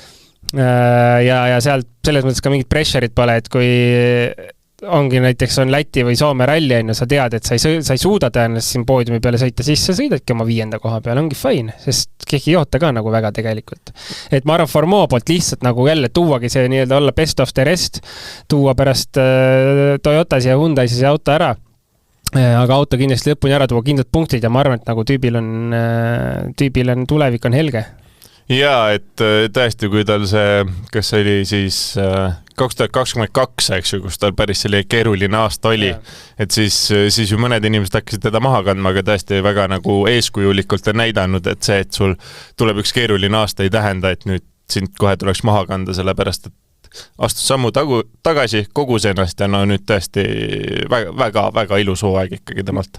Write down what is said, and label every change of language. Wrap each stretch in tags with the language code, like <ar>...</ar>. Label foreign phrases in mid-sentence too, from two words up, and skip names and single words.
<et>Ja sealt selles mõttes ka mingit pressure'it pole, et kui ongi näiteks on Läti või Soome ralli, sa tead, et sa ei suuda tõenäoliselt siin poodiumi peale sõita, siis sa sõidadki oma 5. koha peale, ongi fine, sest keegi ei oota ka nagu väga tegelikult. Et ma arvan, Formeau poolt lihtsalt nagu jälle tuuagi see olla</et> <en>best of the rest,</en> <et>tuua pärast Toyotas ja Hyundai see auto ära, aga auto kindlasti lõpuni ära tuua kindlad punktid ja ma arvan, et nagu tüübil on tulevik on helge. Jaa, et tõesti, kui tal see, kas see oli siis 2022, eks ju, kus tal päris selline keeruline aasta oli, et siis ju mõned inimesed hakkasid teda maha kandma, aga tõesti väga nagu eeskujulikult on näidanud, et see, et sul tuleb üks keeruline aasta ei tähenda, et nüüd sind kohe tuleks maha kanda, sellepärast, et astus sammu tagasi, kogus ennast ja nüüd tõesti väga ilus hooaeg ikkagi temalt.</et>